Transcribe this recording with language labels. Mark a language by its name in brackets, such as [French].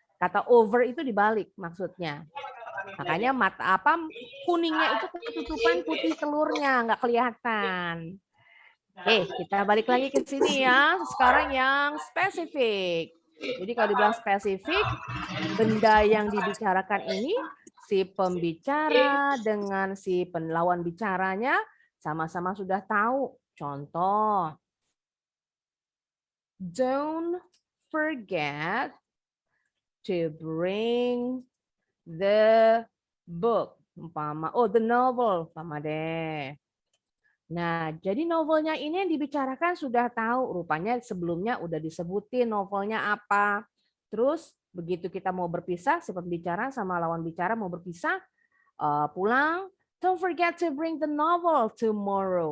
[Indonesian] Kata over itu dibalik maksudnya. Makanya mata apa kuningnya itu ketutupan putih telurnya, nggak kelihatan. Oke, kita balik lagi ke sini ya. Sekarang yang spesifik. Jadi kalau dibilang spesifik, benda yang dibicarakan ini si pembicara dengan si lawan bicaranya sama-sama sudah tahu. [English] Contoh, don't forget to bring the book. [Indonesian] Umpama, [English] the novel, [Indonesian] umpama deh. Nah, jadi novelnya ini yang dibicarakan sudah tahu. Rupanya sebelumnya udah disebutin novelnya apa. Terus begitu kita mau berpisah, si pembicara sama lawan bicara mau berpisah, pulang, [English] don't forget to bring the novel tomorrow.